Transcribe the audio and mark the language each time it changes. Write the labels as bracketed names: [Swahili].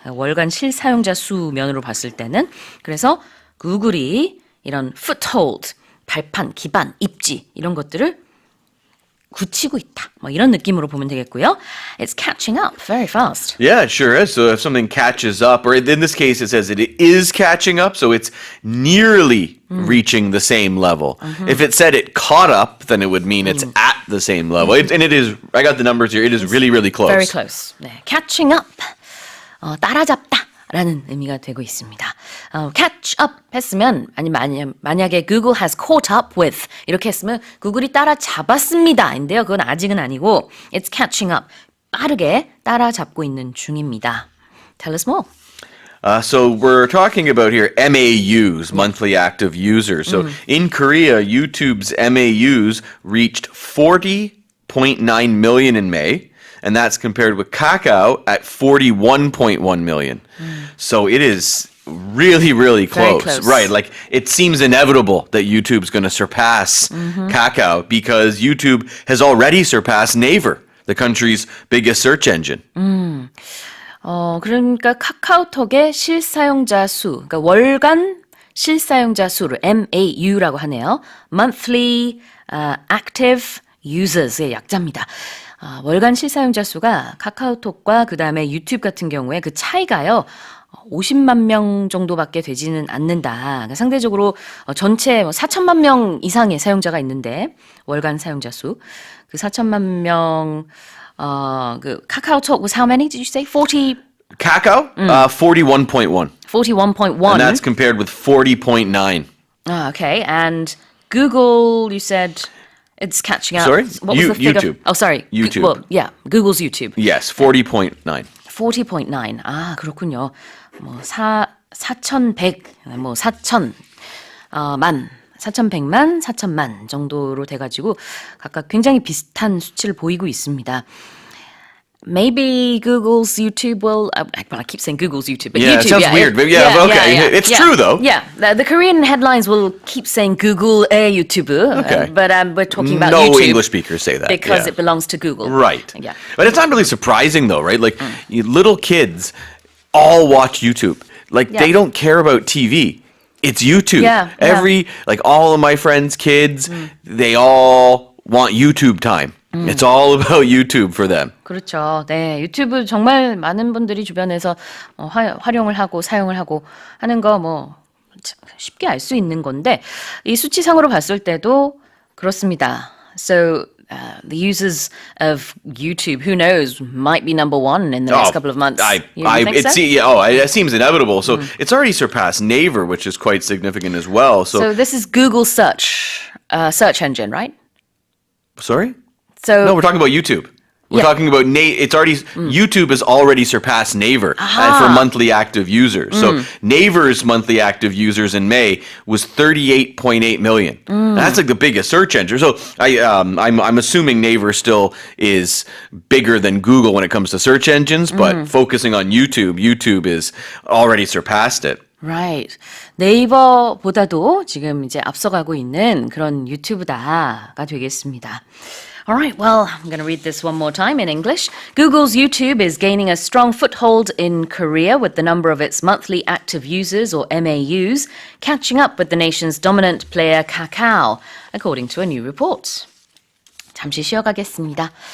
[Korean] 월간 실사용자 수 면으로 봤을 때는. 그래서 구글이 이런 foothold, 발판, 기반, 입지 이런 것들을 굳히고 있다. 뭐 이런 느낌으로 보면 되겠고요. [English] It's catching up very fast. Yeah, it sure is. So if something catches up, or in this case it says it is catching up, so it's nearly reaching the same level. If it said it caught up, then it would mean it's at the same level. And it is, I got the numbers here, it is really, really close. Very close. [Korean] 네, [English] catching up. [Korean] 따라잡다. 라는 의미가 되고 있습니다. catch up 했으면 아니면 만약에 [English] Google has caught up with [Korean] 이렇게 했으면 구글이 따라잡았습니다. 인데요. 그건 아직은 아니고 [English] it's catching up. [Korean] 빠르게 따라잡고 있는 중입니다. [English] Tell us more. So we're talking about here MAUs, monthly active users. So in Korea, YouTube's MAUs reached 40.9 million in May. And that's compared with Kakao at 41.1 million. So it is really, really Very close. close. Right. Like it seems inevitable that YouTube's going to surpass Kakao because YouTube has already surpassed Naver, the country's biggest search engine. [Korean] 그러니까 카카오톡의 실사용자 수, 그러니까 월간 실사용자 수를 MAU라고 하네요. Monthly Active Users의 약자입니다. 월간 실사용자 수가 카카오톡과 그 다음에 유튜브 같은 경우에 그 차이가요. 50만 명 정도밖에 되지는 않는다. 그러니까 상대적으로 전체 4천만 명 이상의 사용자가 있는데 월간 사용자 수. 그 4천만 명 그 카카오톡 [English] was how many did you say? 40 Kakao, 41.1. 41.1. And that's compared with 40.9 Okay, and Google, you said it's catching up. Sorry? What was the figure? YouTube. Oh, sorry. YouTube. Well, yeah, Google's YouTube. Yes, 40.9. [Korean] 40.9. 아, 그렇군요. 뭐 4,100, 뭐 4,100만, 4,100만 정도로 돼가지고 각각 굉장히 비슷한 수치를 보이고 있습니다. [English] Maybe Google's YouTube will. I keep saying Google's YouTube, but Yeah, it YouTube. sounds weird, but yeah, okay. It's true, though. Yeah, the Korean headlines will keep saying Google YouTube, Okay. but we're talking about No YouTube English speakers say that. because yeah. it belongs to Google. Right. Yeah. But it's not really surprising, though, right? Like, little kids all watch YouTube. Like, Yeah. they don't care about TV. It's YouTube. Yeah, yeah. Like, all of my friends' kids, they all want YouTube time. It's all about YouTube for them. [Korean] 그렇죠. 네, 유튜브 정말 많은 분들이 주변에서 활용을 하고 사용을 하고 하는 거 뭐 쉽게 알 수 있는 건데 이 수치상으로 봤을 때도 그렇습니다. [English] So the users of YouTube, who knows, might be number one in the next couple of months. You think so? It seems inevitable. So it's already surpassed Naver, which is quite significant as well. So this is Google search engine, right? Sorry? So No, we're talking about YouTube. We're Yeah. talking about YouTube has already surpassed Naver for monthly active users. So Naver's monthly active users in May was 38.8 million. That's like the biggest search engine. So I'm assuming Naver still is bigger than Google when it comes to search engines, but focusing on YouTube is already surpassed it. Right. [Korean] 네이버보다도 지금 이제 앞서가고 있는 그런 유튜브다가 되겠습니다. [English] All right, well, I'm going to read this one more time in English. Google's YouTube is gaining a strong foothold in Korea with the number of its monthly active users, or MAUs, catching up with the nation's dominant player Kakao, according to a new report. [Korean] 잠시 쉬어가겠습니다.